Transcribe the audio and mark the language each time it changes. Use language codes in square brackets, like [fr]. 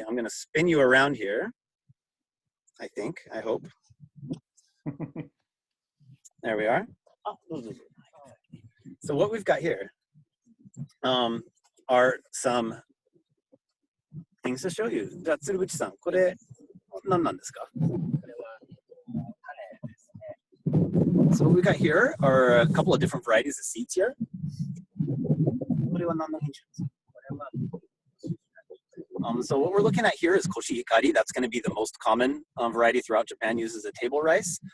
[en] I'm going to spin you around here. I hope. There we are. So what we've got here are some things to show you. [ja] じゃあ、鶴渕さん、これ何なんですか? [en] So what we got here are a couple of different varieties of seeds here. [ja] これは何の品種ですか? [en] So what we're looking at here is koshihikari. That's going to be the most common variety throughout Japan, used as a table rice.